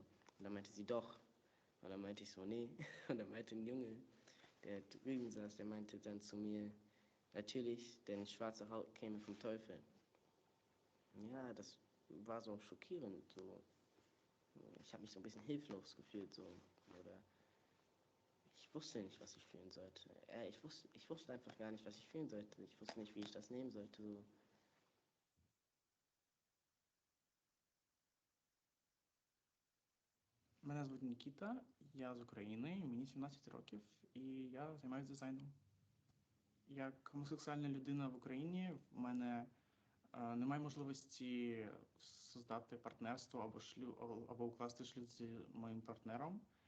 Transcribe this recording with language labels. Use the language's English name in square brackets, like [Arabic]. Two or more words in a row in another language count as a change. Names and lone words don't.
[German] Und dann meinte sie, doch. Und dann meinte ich so, nee. Und dann meinte ein Junge, der drüben saß, der meinte dann zu mir, natürlich, denn schwarze Haut käme vom Teufel. Ja, das war so schockierend. So. Ich habe mich so ein bisschen hilflos gefühlt. So. Oder ich wusste nicht, was ich fühlen sollte. Ich wusste einfach gar nicht, was ich fühlen sollte. Ich wusste nicht, wie ich das nehmen sollte. So. [Ukrainian] Мене звуть Нікіта, я з України, мені 17 років, і я займаюся дизайном. Як гомосексуальна людина в Україні, в мене немає можливості создати партнерство або укласти шлюб з моїм партнером.